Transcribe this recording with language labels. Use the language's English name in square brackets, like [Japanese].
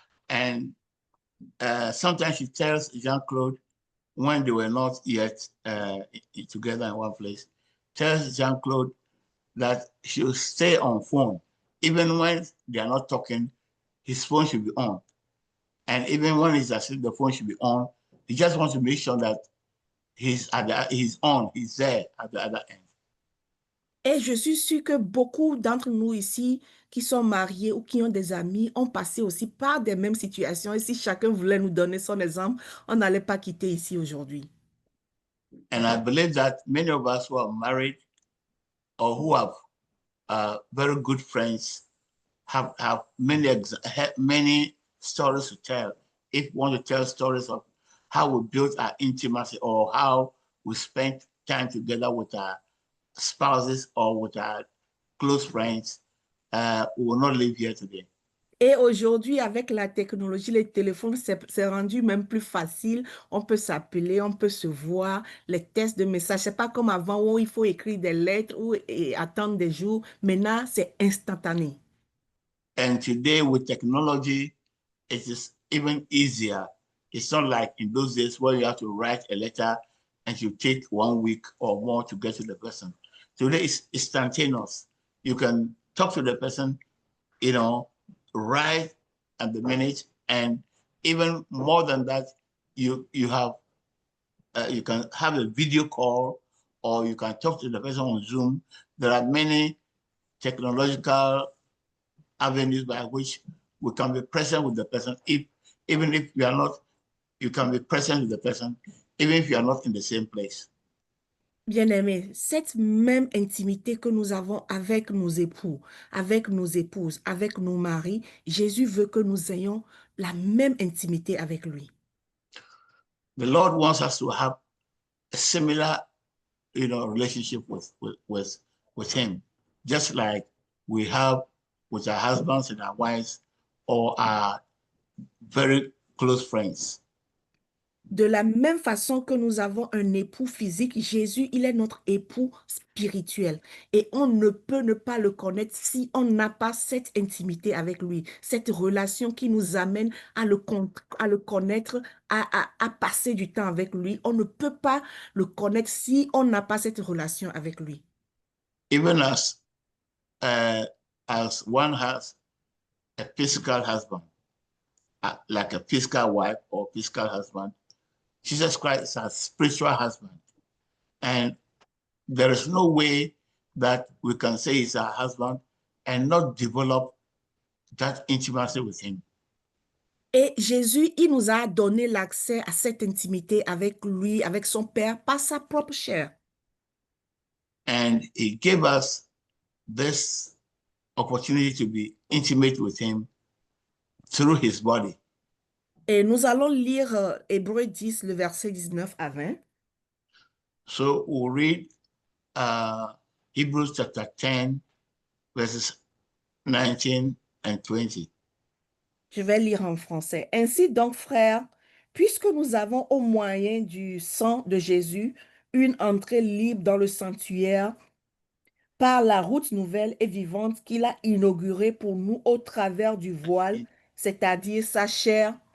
[English] And sometimes she tells Jean-Claude, when they were not yet together in one place, tells Jean-Claude that she'll stay on phone. Even when they are not talking, his phone should be on. And even when he's asleep, the phone should be on. He just wants to make sure that he's on, he's there at the other end. [French] Et je suis sûre que beaucoup d'entre nous ici qui sont mariés ou qui ont des amis ont passé aussi par des mêmes situations. Et si chacun voulait nous donner son exemple, on n'allait pas quitter ici aujourd'hui. [English] And I believe that many of us who are married or who have very good friends have many stories to tell. If we want to tell stories of how we built our intimacy or how we spent time together with our spouses or with our close friends, we will not live here today. [French] Et aujourd'hui, avec la technologie, les téléphones, c'est rendu même plus facile. On peut s'appeler, on peut se voir, les tests de messages. C'est pas comme avant où il faut écrire des lettres et attendre des jours. Maintenant, c'est instantané. [English] And today with technology, it is even easier. It's not like in those days where you have to write a letter and you take 1 week or more to get to the person. Today it's instantaneous. You can talk to the person, right at the minute, and even more than that, you can have a video call or you can talk to the person on Zoom. There are many technological avenues by which we can be present with the person. Even if you are not, you can be present with the person, even if you are not in the same place. [French] Bien-aimés, cette même intimité que nous avons avec nos époux, avec nos épouses, avec nos maris, Jésus veut que nous ayons la même intimité avec lui. [English] The Lord wants us to have a similar, relationship with Him, just like we have with our husbands and our wives or our very close friends. [French] De la même façon que nous avons un époux physique, Jésus, il est notre époux spirituel. Et on ne peut ne pas le connaître si on n'a pas cette intimité avec lui, cette relation qui nous amène à le connaître, à passer du temps avec lui. On ne peut pas le connaître si on n'a pas cette relation avec lui. [English] Even as one has a physical husband, like a physical wife or physical husband, Jesus Christ is our spiritual husband. And there is no way that we can say he's our husband and not develop that intimacy with him. [French] Et Jésus, il nous a donné l'accès à cette intimité avec lui, avec son Père, par sa propre chair. [English] And he gave us this opportunity to be intimate with him through his body. [French] Et nous allons lire Hébreux 10, le verset 19 à 20. [English] So we'll read Hebrews chapter 10, verses 19 and 20. [French] Je vais lire en français. Ainsi donc, frères, puisque nous avons au moyen du sang de Jésus une entrée libre dans le sanctuaire par la route nouvelle et vivante qu'il a inaugurée pour nous au travers du voile, c'est-à-dire sa chair.